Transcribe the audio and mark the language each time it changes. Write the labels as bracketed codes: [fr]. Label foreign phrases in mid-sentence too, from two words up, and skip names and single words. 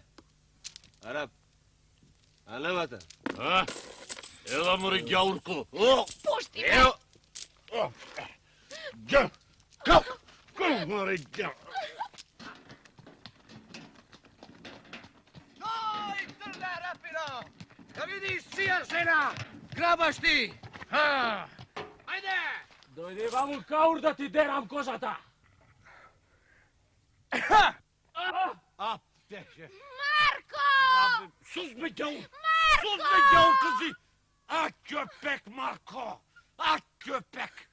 [tr] Arap. Anlamadı. [mk] А? Ела море ѓаурко. Пушти ме! Ео. Ѓа. Кап. Море ѓа. [sr] Oj, Crna Arapino! Da vidiš čija žena! Grabaš ti! Ajde! [mk] Дојди ваму, каур, да ти дерам кожата! Марко! [tr] Sus be ѓаур. Sus be ѓаур кızı. А köpek Marko. А köpek.